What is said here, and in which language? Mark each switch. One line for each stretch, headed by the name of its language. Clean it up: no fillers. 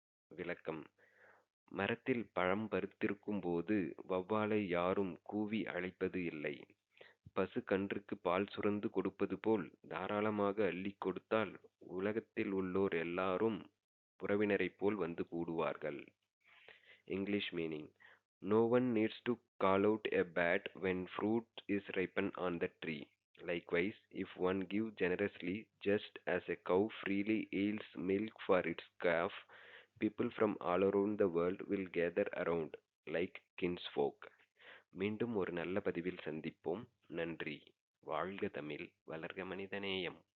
Tamil: விளக்கம்: மரத்தில் பழம் பழுத்திருக்கும்போது வௌவாலை யாரும் கூவி அழைப்பது இல்லை. பசு கன்றுக்கு பால் சுரந்து கொடுப்பது போல் தாராளமாக அள்ளிக் கொடுத்தால் உலகத்தில் உள்ளோர் எல்லாரும் உறவினரைப் போல் வந்து கூடுவார்கள்.
English: English meaning: No one needs to call out a bat when fruit is ripened on the tree. Likewise, if one gives generously, just as a cow freely yields milk for its calf, people from all around the world will gather around, like kinsfolk.
Tamil: மீண்டும் ஒரு நல்ல பதிவில் சந்திப்போம். நன்றி. வாழ்க தமிழ், வளர்க மனிதநேயம்.